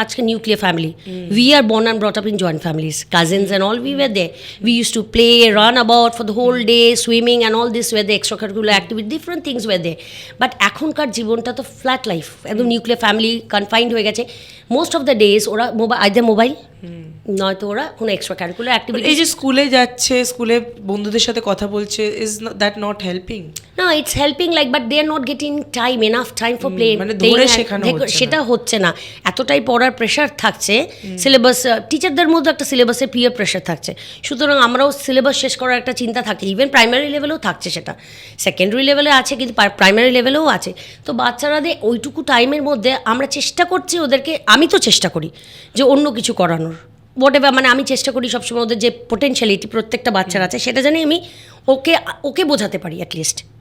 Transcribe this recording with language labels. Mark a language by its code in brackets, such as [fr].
[en] আজকে nuclear family, we are born and brought up in joint families, cousins and all, we were there, we use to play, run about for the whole day, swimming and all this were there, extra curricular activity, different things were there. [bn] But এখনকার জীবনটা তো flat life, একদম nuclear family confined হয়ে গেছে। Most of the days ওরা mobile, নয়তো ওরা কোনো এক্সট্রা কারিকুলার অ্যাক্টিভিটি। এই যে স্কুলে যাচ্ছে, স্কুলে বন্ধুদের সাথে কথা বলছে, [en] Is that not helping? No, it's helping, but they are not getting enough time for playing. [bn] মানে ধরে শেখানো সেটা হচ্ছে না। এতটাই পড়ার প্রেশার থাকছে, সিলেবাস, টিচারদের মধ্যে একটা সিলেবাসের পিয়ার প্রেশার থাকছে। সুতরাং আমরাও সিলেবাস শেষ করার একটা চিন্তা থাকে, ইভেন প্রাইমারি লেভেলেও থাকছে, সেটা সেকেন্ডারি লেভেলে আছে, কিন্তু প্রাইমারি লেভেলেও আছে। তো বাচ্চারাদের ওইটুকু টাইমের মধ্যে আমরা চেষ্টা করছি ওদেরকে, আমি তো চেষ্টা করি যে অন্য কিছু করানোর, হোয়াটএভার, মানে আমি চেষ্টা করি সবসময় ওদের যে পোটেনশিয়ালিটি প্রত্যেকটা বাচ্চার আছে, সেটা জানি আমি ওকে বোঝাতে পারি, অ্যাটলিস্ট